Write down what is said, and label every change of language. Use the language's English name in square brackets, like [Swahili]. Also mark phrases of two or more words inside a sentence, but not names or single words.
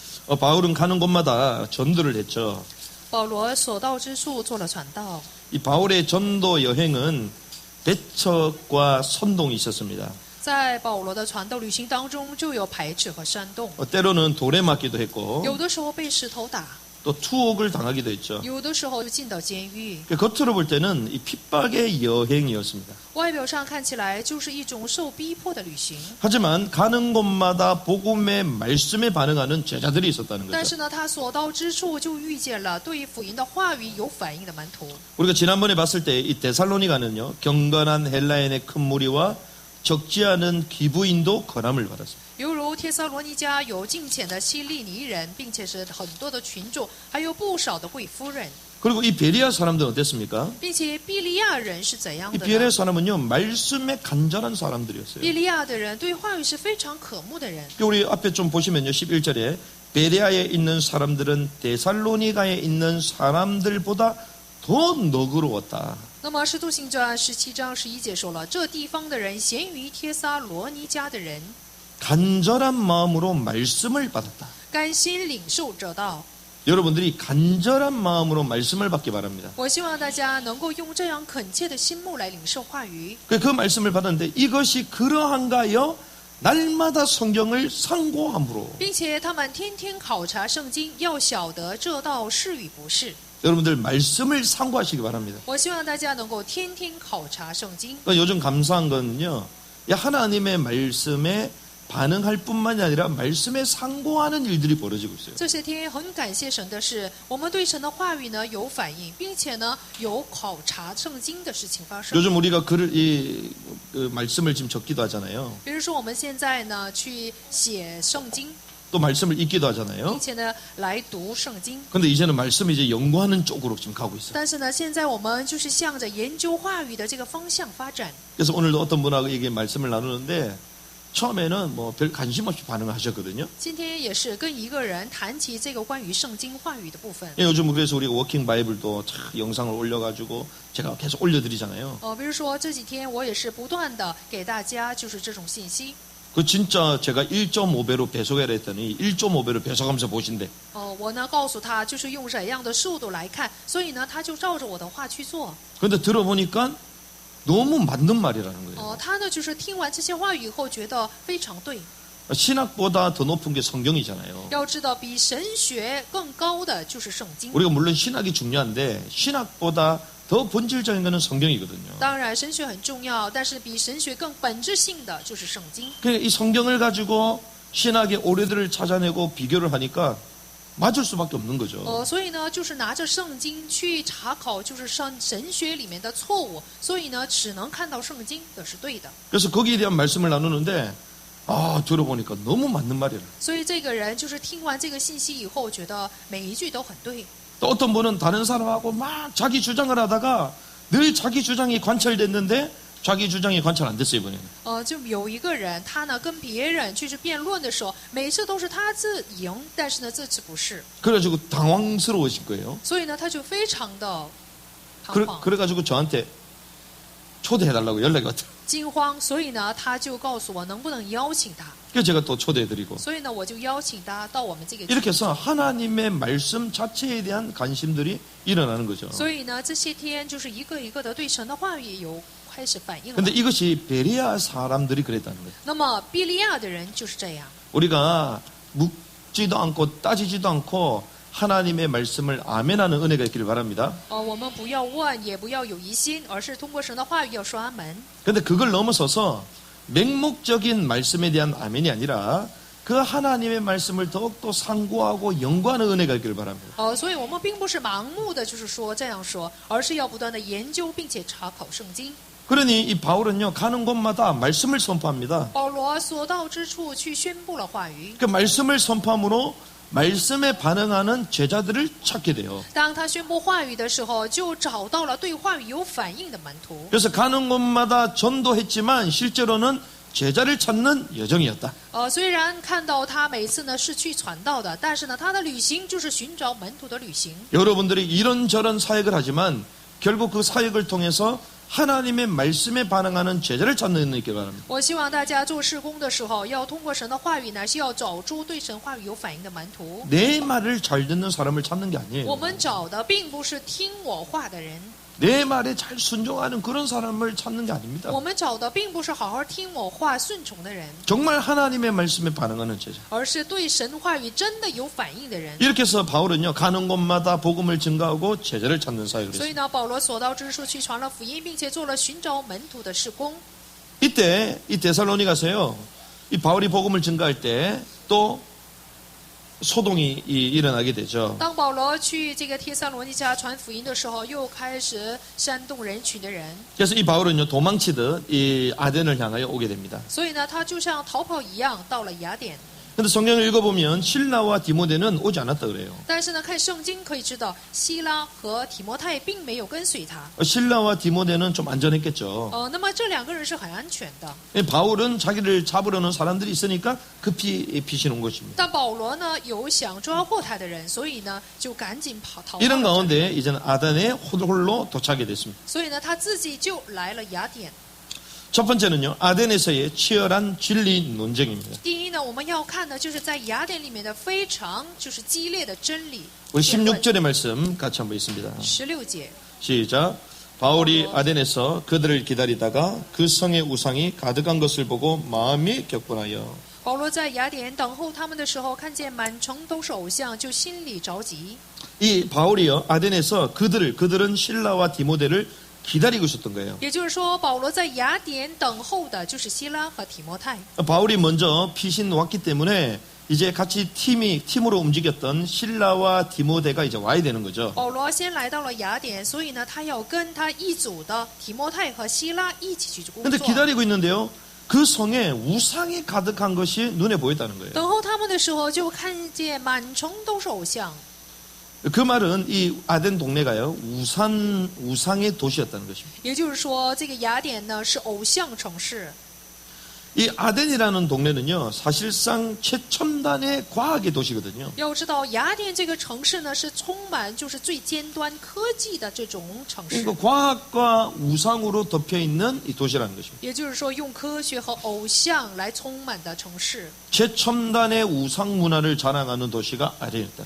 [Korean] 바울은 가는 곳마다 전도를 했죠. [Chinese] 保罗所到之处做了传道。 [Korean] 이 바울의 전도 여행은 배척과 선동이 있었습니다. [Chinese] 在保罗的传道旅行当中，就有排斥和煽动， [Korean] 때로는 돌에 맞기도 했고 [Chinese] 有的时候被石头打， [Korean] 또 투옥을 당하기도 했죠. [Chinese] 有的时候就进到监狱。 [Korean] 겉으로 볼 때는 이 핍박의 여행이었습니다. [Chinese] 外表上看起来就是一种受逼迫的旅行， [Korean] 하지만 가는 곳마다 복음의 말씀에 반응하는 제자들이 있었다는 [Chinese] 但 [Korean] 거죠. [Chinese] 是呢，他所到之处就遇见了对福音的话语有反应的门徒。 [Korean] 우리가 지난번에 봤을 때 이 데살로니가는요, 경건한 헬라인의 큰 무리와 적지 않은 기부인도 권함을 받았습니다. [Chinese] 犹如帖撒罗尼迦有敬虔的希利尼人，并且是很多的群众，还有不少的贵夫人， [Korean] 그리고 이 베리아 사람들은 어땠습니까? [Chinese] 并且比利亚人是怎样 [Korean] 이 [Chinese] 的 [Korean] 베리아 [Chinese] 呢？ [Korean] 사람은요, 말씀에 간절한 사람들이었어요. [Chinese] 比利亚的人对话语是非常渴慕的人。 [Korean] 우리 앞에 좀 보시면요, 11절에 베레아에 있는 사람들은 데살로니가에 있는 사람들보다 더 너그러웠다. [Chinese] 那么《使徒行传》17章11节说了，这地方的人咸于帖撒罗尼迦的人， [Korean] 간절한 마음으로 말씀을 받았다. [Chinese] 甘心领受这道。 [Korean] 여러분들이 간절한 마음으로 말씀을 받기 바랍니다. [Chinese] 我希望大家能够用这样恳切的心目来领受话语。 [Korean] 그 말씀을 받았는데 이것이 그러한가요? 날마다 성경을 상고함으로. [Chinese] 并且他们天天考察圣经，要晓得这道是与不是。 [Korean] 여러분들 말씀을 상고하시기 바랍니다. [Chinese] 我希望大家能够天天考察圣经。 [Korean] 요즘 감사한 건요, 하나님의 말씀에 반응할 뿐만이 아니라 말씀에 상고하는 일들이 벌어지고 있어요. [Chinese] 这些天很感谢神的是，我们对神的话语呢有反应，并且呢有考察圣经的事情发生。 [Korean] 요즘 우리가 말씀을 지금 적기도 하잖아요. [Chinese] 比如说我们现在呢去写圣经， [Korean] 또 말씀을 읽기도 하잖아요. [Chinese] 并且呢来读圣经。 [Korean] 근데 이제는 말씀을 이제 연구하는 쪽으로 지금 가고 있어요. [Chinese] 但是呢，现在我们就是向着研究话语的这个方向发展。 [Korean] 그래서 오늘도 어떤 분하고 이게 말씀을 나누는데 처음에는 뭐 별 관심 없이 반응을 하셨거든요. [Chinese] 今天也是跟一个人谈起这个关于圣经话语的部分。 [Korean] 요즘 그래서 우리가 워킹 바이블도 영상을 올려가지고 제가 계속 올려드리잖아요. [Chinese] 比如说这几天我也是不断的给大家就是这种信息。 [Korean] 그 진짜 제가 1.5배로 배속해라 했더니 1.5배로 배속하면서 보신대. [Chinese] 我呢告诉他就是用怎样的速度来看，所以呢他就照着我的话去做。 [Korean] 근데 들어보니까 너무 맞는 말이라는 거예요. [Chinese] 他呢就是听完这些话语以后觉得非常对。 [Korean] 신학보다 더 높은 게 성경이잖아요. [Chinese] 要知道比神学更高的就是圣经。 [Korean] 우리가 물론 신학이 중요한데 신학보다 더 본질적인 것은 성경이거든요. [Chinese] 当然神学很重要，但是比神学更本质性的就是圣经。 [Korean] 그러니까 이 성경을 가지고 신학의 오류들을 찾아내고 비교를 하니까 맞을 수밖에 없는 거죠. [Chinese] 所以呢，就是拿着圣经去查考，就是神学里面的错误，所以呢，只能看到圣经的是对的。 [Korean] 그래서 거기에 대한 말씀을 나누는데 들어보니까 너무 맞는 말이라. [Chinese] 所以这个人就是听完这个信息以后，觉得每一句都很对。 [Korean] 또 어떤 분은 다른 사람하고 막 자기 주장을 하다가 늘 자기 주장이 관철됐는데 자기 주장이 관철 안 됐어요 이번에는. [Chinese] 就有一个人，他呢跟别人去辩论的时候，每次都是他自赢，但是呢这次不是， [Korean] 그래가지고 당황스러우신 거예요. [Chinese] 所以呢他就非常的彷徨、 [Korean] 그래가지고 저한테 초대해달라고 연락이 왔더라고요. [Chinese] 惊慌，所以呢他就告诉我能不能邀请他， [Korean] 그래서 제가 또 초대해드리고 [Chinese] 所以呢我就邀请他到我们这个 [Korean] 이렇게 해서 하나님의 말씀 자체에 대한 관심들이 일어나는 거죠. [Chinese] 所以呢这些天就是一个一个的对神的话语有开始反应了。 [Korean] 근데 이것이 베레아 사람들이 그랬다는 거예요. [Chinese] 那么比利亚的人就是这样， [Korean] 우리가 묻지도 않고 따지지도 않고 하나님의 말씀을 아멘하는 은혜가 있기를 바랍니다. [Chinese] 我们不要问，也不要有疑心，而是通过神的话语要说阿门。 [Korean] 근데 그걸 넘어서서 맹목적인 말씀에 대한 아멘이 아니라 그 하나님의 말씀을 더욱더 상고하고 연구하는 은혜가 있기를 바랍니다. [Chinese] 所以我们并不是盲目的就是说这样说，而是要不断的研究并且查考圣经。 [Korean] 그러니 이 바울은요 가는 곳마다 말씀을 선포합니다. [Chinese] 保罗所到之处去宣布了话语， [Korean] 그 말씀을 선포함으로 말씀에 반응하는 제자들을 찾게 돼요. [Chinese] 当他宣布话语的时候，就找到了对话语有反应的门徒。 [Korean] 그래서 가는 곳마다 전도했지만 실제로는 제자를 찾는 여정이었다. [Chinese] 虽然看到他每次呢是去传道的，但是呢他的旅行就是寻找门徒的旅行。 [Korean] 여러분들이 이런저런 사역을 하지만 결국 그 사역을 통해서 하나님의 말씀에 반응하는 제자를 찾는 은혜 있길 바랍니다. [Chinese] 我希望大家做事工的时候，要通过神的话语呢，是要找出对神话语有反应的门徒。 [Korean] 내 말을 잘 듣는 사람을 찾는 게 [Chinese] 我 [Korean] 아니에요. [Chinese] 们找的并不是听我话的人， [Korean] 내 말에 잘 순종하는 그런 사람을 찾는 게 아닙니다. [Chinese] 我们找的并不是好好听我话、顺从的人， [Korean] 정말 하나님의 말씀에 반응하는 제자. [Chinese] 而是对神话语真的有反应的人。 [Korean] 이렇게 해서 바울은요, 가는 곳마다 복음을 증가하고 제자를 찾는 사역을 [Chinese] 所以 [Korean] 했습니다. [Chinese] 呢，保罗所到之处去传了福音，并且做了寻找门徒的事工。 [Korean] 이때 이 데살로니가서요, 이 바울이 복음을 증가할 때 또 소동이 일어나게 되죠. [Chinese] 当保罗去这个帖撒罗尼迦传福音的时候，又开始煽动人群的人， [Korean] 그래서 이 바울은요, 도망치듯 이 아덴을 향하여 오게 됩니다. [Chinese] 所以呢，他就像逃跑一样到了雅典。 [Korean] 근데 성경을 읽어보면 신라와 디모데는 오지 않았다 그래요. [Chinese] 但是呢，看圣经可以知道，希拉和提摩太并没有跟随他。 [Korean] 신라와 디모데는 좀 안전했겠죠. [Chinese] 那么这两个人是很安全的。 [Korean] 바울은 자기를 잡으려는 사람들이 있으니까 급히 피신온 것입니다. [Chinese] 但保罗呢，有想抓获他的人，所以呢，就赶紧逃 [Korean] 이런 [Chinese] 跑了。 [Korean] 가운데 이제는 아덴에 홀로 도착하게 됐습니다. [Chinese] 所以呢，他自己就来了雅典。 [Korean] 첫 번째는요, 아덴에서의 치열한 진리 논쟁입니다. [Chinese] 第一呢，我们要看的就是在雅典里面的非常就是激烈的真理。 [Korean] 우리 16절의 말씀 같이 한번 있습니다. [Chinese] 16节， [Korean] 시작. 바울이 아덴에서 그들을 기다리다가 그 성의 우상이 가득한 것을 보고 마음이 격분하여 [Chinese] 保罗在雅典等候他们的时候，看见满城都是偶像，就心里着急。 [Korean] 이 바울이요, 아덴에서 그들은 신라와 디모데를 기다리고 있었던 거예요. [Chinese] 也就是说，保罗在雅典等候的就是希拉和提摩太。 [Korean] 바울이 먼저 피신 왔기 때문에 이제 같이 팀으로 움직였던 신라와 디모데가 이제 와야 되는 거죠. [Chinese] 保罗先来到了雅典，所以呢，他要跟他一组的提摩太和希拉一起去工 [Korean] 근데 [Chinese] 作。 [Korean] 기다리고 있는데요. 그 성에 우상이 가득한 것이 눈에 보였다는 거예요. [Chinese] 等候他们的时候，就看见满城都是偶像。 [Korean] 그 말은 이 아덴 동네가요, 우상의 도시였다는 것입니다. [Chinese] 也就是说，这个雅典呢是偶像城市。 [Korean] 이 아덴이라는 동네는요, 사실상 최첨단의 과학의 도시거든요. [Chinese] 要知道，雅典这个城市呢是充满就是最尖端科技的这种城市。 [Korean] 그러니까 과학과 우상으로 덮여 있는 이 도시라는 것입니다. [Chinese] 也就是说，用科学和偶像来充满的城市。 [Korean] 최첨단의 우상 문화를 자랑하는 도시가 아덴이었다.